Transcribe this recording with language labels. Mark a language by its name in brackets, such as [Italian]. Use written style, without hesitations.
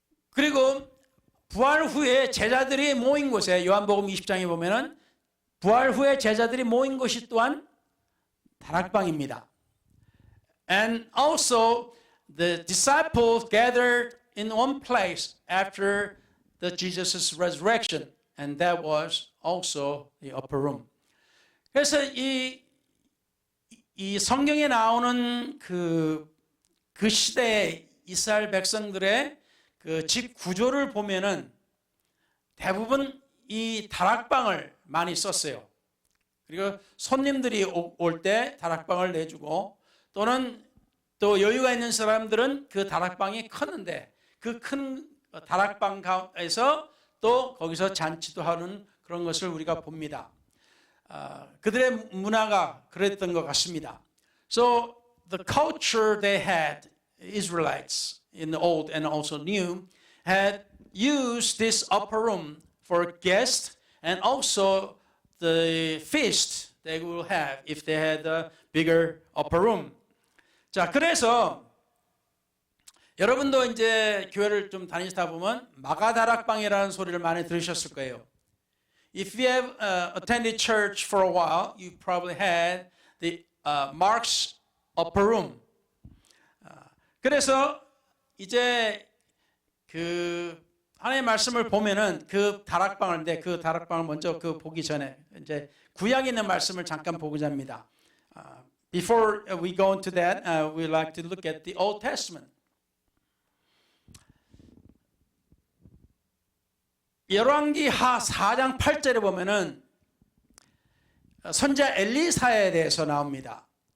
[Korean] 그리고 부활 후에 제자들이 모인 곳에 요한복음 20장에 보면은 부활 후에 제자들이 모인 곳이 또한 다락방입니다. [English] And also the disciples gathered in one place after the Jesus' resurrection, and that was also the upper room. [Korean] 그래서 이 성경에 나오는 그 시대의 이스라엘 백성들의 그 집 구조를 보면은 대부분 이 다락방을 많이 썼어요. 그리고 손님들이 올 때 다락방을 내주고, 또는 또 여유가 있는 사람들은 그 다락방이 컸는데 그 큰 다락방에서 또 거기서 잔치도 하는 그런 것을 우리가 봅니다. 그들의 문화가 그랬던 것 같습니다. [English] So the culture they had, Israelites in the old and also new, had used this upper room for guests and also the feast they will have if they had a bigger upper room. [Korean] 자, 그래서 여러분도 이제 교회를 좀 다니시다 보면 마가다락방이라는 소리를 많이 들으셨을 거예요. [English] If you have attended church for a while, you probably had the Mark's upper room. [Korean] 그래서 이제 그 하나님의 말씀을 보면은 그 다락방인데, 그 다락방을 먼저 그 보기 전에 이제 구약에 있는 말씀을 잠깐 보고자 합니다. [English] Before we go into that, we like to look at the Old Testament. [Korean] 열왕기하 4장 8절에 보면은 선지자 엘리사에 대해서 나옵니다.